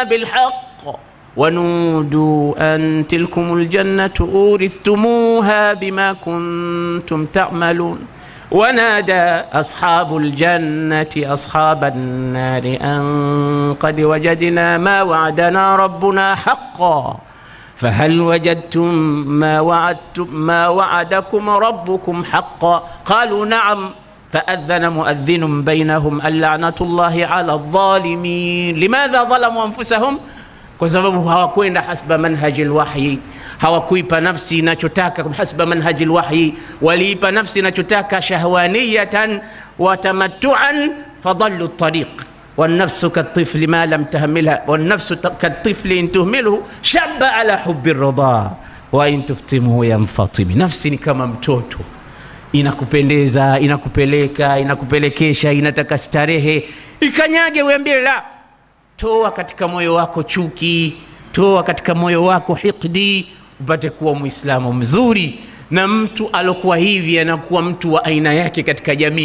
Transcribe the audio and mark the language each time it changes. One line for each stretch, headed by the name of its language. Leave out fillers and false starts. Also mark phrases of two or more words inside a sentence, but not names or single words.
Arabic: بالحق ونودوا أن تلكم الجنة أورثتموها بما كنتم تعملون ونادى أصحاب الجنة أصحاب النار أن قد وجدنا ما وعدنا ربنا حقا فهل وجدتم ما وعدكم ربكم حقا قالوا نعم فأذن مؤذن بينهم اللعنة الله على الظالمين. لماذا ظلموا أنفسهم؟
Swahili: Kwa sababu hawakwenda
Arabic: حسب منهج الوحي,
Swahili: hawakuipa nafsi inachotaka
Arabic: حسب منهج الوحي,
Swahili: waliipa nafsi inachotaka
Arabic: شهوانية وتمتعا فضلوا الطريق. والنفس كالطفل ما لم تهملها والنفس كالطفل إن تهمله شب على حب الرضا وإن تفتمه ينفطم.
Swahili: Nafsi ni kama mtoto, inakupendeza, inakupeleka, inakupelekesha, inataka starehe, ikanyage uambie la. Toa katika moyo wako chuki, toa katika moyo wako hiqdi, upate kuwa Muislamu mzuri. Na mtu alokuwa hivi anakuwa mtu wa aina yake katika jamii.